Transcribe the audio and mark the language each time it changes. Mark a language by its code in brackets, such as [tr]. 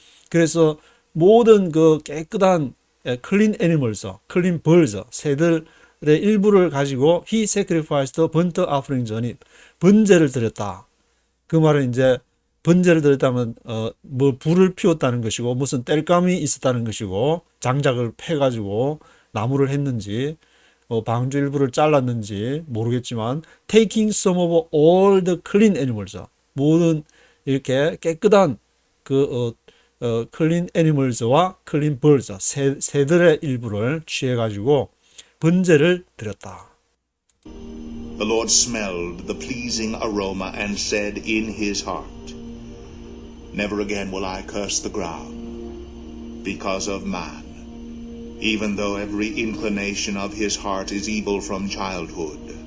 [ko] 그래서 모든 그 깨끗한 [en] clean animals, clean birds, [ko] 새들의 일부를 가지고 [en] he sacrificed the burnt offerings on it, [ko] 번제를 드렸다. 그 말은 이제 번제를 드렸다면 뭐 불을 피웠다는 것이고, 무슨 땔감이 있었다는 것이고, 장작을 패가지고 나무를 했는지 방주 일부를 잘랐는지 모르겠지만, [en] taking some of all the clean animals, [ko] 모든 이렇게 깨끗한 그 clean animals와 clean birds, 새들의 일부를 취해가지고 번제를 드렸다. [en] The Lord smelled the pleasing aroma and said in his heart, Never again will I curse the ground because of man, even though every inclination of his heart is evil from childhood.